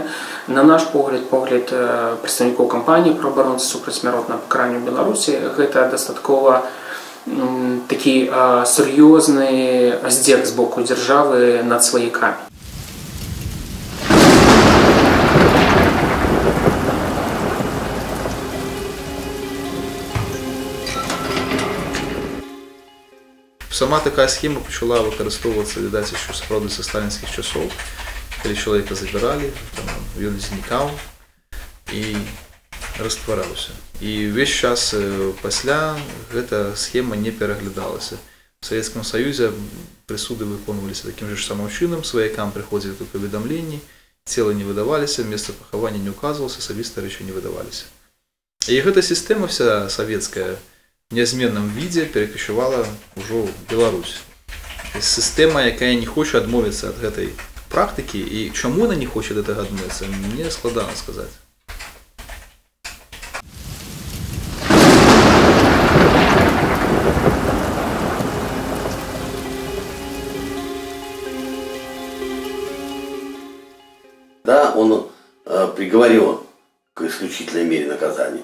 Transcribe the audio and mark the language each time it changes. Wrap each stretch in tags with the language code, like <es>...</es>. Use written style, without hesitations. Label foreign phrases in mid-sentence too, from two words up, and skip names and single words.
<be>На наш погляд прадстаўнікоў кампаніі пра абарону супраць смяротнага пакарання ў Беларусі, гэта дастаткова такі сур'ёзны здзек з боку дзяржавы над сваякамі.</be> <uk>Сама такая схема почала використовуватися, видать, ще справді з сталінських часов, коли чоловіка забирали, він зникав і розтворявся. І весь час після ця схема не переглядалася. В Совєтському Союзі присуди виконувалися таким же самим чином, своякам приходили повідомлення, тіла не видавалися, місце поховання не указувалося, особисті речі не видавалися. І ця система вся совєтська</uk> <ru>в неизменном виде перекочевала уже в Беларусь. Система, якая не хочет отмовиться от этой практики, и чему она не хочет этого отмовиться, мне складно сказать. Да, он приговорен к исключительной мере наказания.</ru>